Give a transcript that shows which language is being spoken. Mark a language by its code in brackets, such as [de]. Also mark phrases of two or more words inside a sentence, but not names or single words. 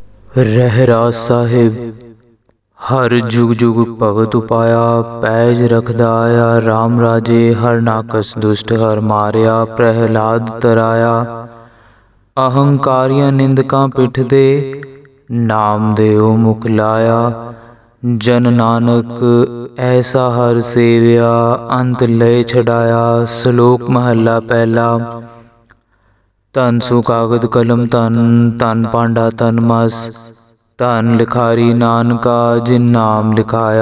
[pa] ਰਹਰਾਸ ਸਾਹਿਬ ਹਰ ਜੁਗ ਜੁਗ ਭਗਤ ਉਪਾਇਆ, ਪੈਜ ਰਖਦਾ ਆਇਆ ਰਾਮ ਰਾਜੇ, ਹਰ ਨਾਕਸ ਦੁਸ਼ਟ ਹਰ ਮਾਰਿਆ, ਪ੍ਰਹਲਾਦ ਤਰਾਇਆ। ਅਹੰਕਾਰੀਆਂ ਨਿੰਦਕਾਂ ਪਿਠ ਦੇ, ਨਾਮ ਦੇਓ ਮੁਖ ਲਾਇਆ। ਜਨ ਨਾਨਕ ਐਸਾ ਹਰ ਸੇਵਿਆ, ਅੰਤ ਲਏ ਛਡਾਇਆ। ਸਲੋਕ ਮਹਲਾ ਪਹਿਲਾ। ਧਨ ਸੁ ਕਾਗਦ ਕਲਮ ਧਨ, ਧਨ ਪਾਂਡਾ ਤਨ ਮਸ, ਧਨ ਲਿਖਾਰੀ ਨਾਨਕਾ ਜਿਨ ਨਾਮ ਲਿਖਾਇਆ।